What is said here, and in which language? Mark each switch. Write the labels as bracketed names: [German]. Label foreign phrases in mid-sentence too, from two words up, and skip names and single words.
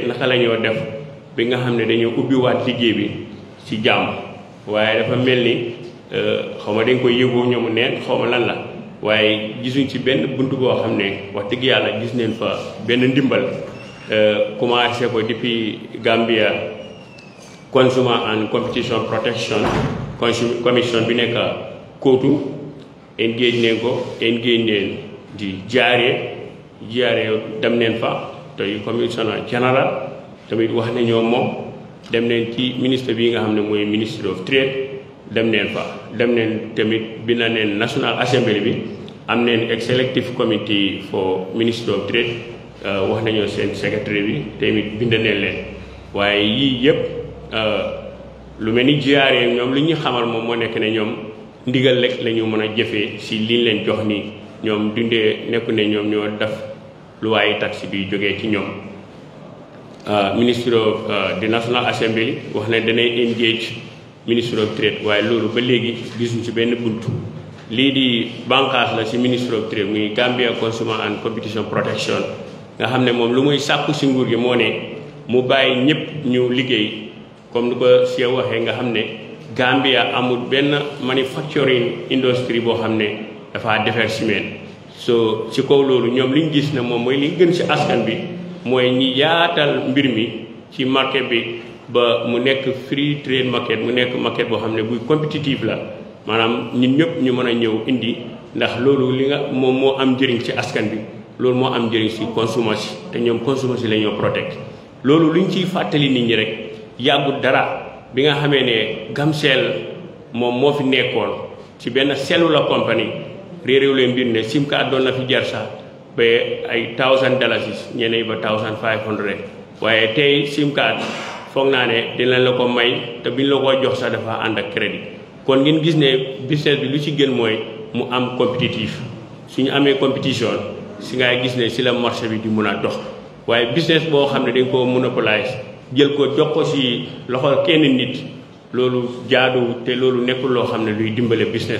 [Wolof] naka la ñoo def bi nga xam ne dañoo ubbiwaat liggéey bi ci jàmm waaye dafa mel ni xaw ma dañ koy yëgoo ñoomu neen xaw ma lan la waaye gisuñ ci benn bunt boo xam ne wax dëgg yàlla gis neen fa benn ndimbal commencé ko depuis Gambia Consumer and Competition Protection Commission bi nekk kootu engage neen di jaaree dem neen fa tey commissioner général tamit wax nañoo moom dem neen ci ministre bi nga xam ne mooy ministre of trade dem neen fa dem neen tamit bind neen National Assembly bi am neen [English] executive committee for ministry of trade [Wolof] wax nañoo seen secretary bi tamit bind neen leen waaye yii yëpp lu mel ni jaaree ñoom li ñu xamal moom moo nekk ne ñoom ndigal rek la ñu mën a jëfee si liñ leen jox nii ñoom dundee nekku ne ñoom ñoo def lu waaye taxi bi jógee ci ñoom ministre of the National Assembly wax ne danay engage ministre of trade waaye loolu ba léegi gisuñ ci benn bunt lii di bànqaas la ci ministre of trade muy Gambia Consumer and Competition Protection nga xam ne moom lu muy sàkku si nguur gi moo ne mu bàyyi ñëpp ñu liggéey comme ni ko Cheikh waxee nga xam ne Gambia amul benn [English] manufacturing industry [Wolof] boo xam ne dafa defar ciment so ci kaw loolu ñoom liñ gis ne moom mooy li gën ci askan bi mooy ñi yaatal mbir mi ci market bi ba mu nekk [English] free trade market [Wolof] mu nekk market boo xam ne buy compétitive la maanaam ñun ñëpp ñu mën a ñëw indi ndax loolu li nga moom moo am njëriñ ci askan bi loolu moo am njëriñ ci consommation te ñoom consommation la ñoo protect loolu luñ ciy fàttali nit ñi rek yàggut dara bi nga xamee ne Gamcel moom moo fi nekkoon ci benn [English] cellular company [Wolof] réeréew leen mbir ne [English] sim card [Wolof] doon na fi jar sax ba ay $1,000 ñeneen ba $1,500 waaye tey [English] sim card [Wolof] foog naa ne dinañ la ko may te biñ la ko jox sax dafa ànd ak crédit kon ngeen gis ne business bi lu ci gën mooy mu am compétitif suñu amee compétition si ngay gis ne si la marché bi di mun a dox waaye business boo xam ne dañ koo monopolise jël ko jox ko si loxo kenn nit loolu jaadu te loolu nekkul loo xam ne luy dimbale business